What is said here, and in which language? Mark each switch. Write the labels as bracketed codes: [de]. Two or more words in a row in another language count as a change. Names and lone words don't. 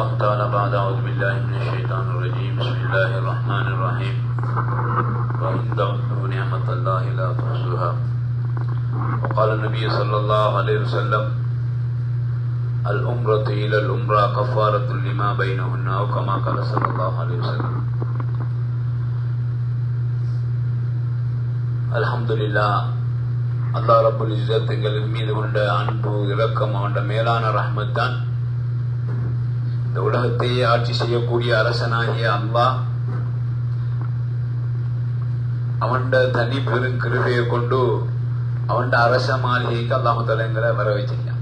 [ar] تعالى بعد أعوذ بالله من الشيطان الرجيم بسم الله الرحمن الرحيم وإن تعدوا نعمة الله لا تحصوها وقال النبي صلى الله عليه وسلم الأمرة إلى الأمرة كفارة لما بينهن أو كما قال صلى الله عليه وسلم. الحمد لله. الله رب العزة [ta] எங்கள் மீது கொண்ட அன்பு இரக்கம் அவன் மேலான ரஹ்மத் தான். இந்த உலகத்தையே ஆட்சி செய்யக்கூடிய அரசனாகிய அல்லாஹ் அவன் தனி பெரும் கிருபையை கொண்டு அவன் அரச மாளிகைக்கு [ar] الله تعالى [ta] வர வச்சிருக்கான்.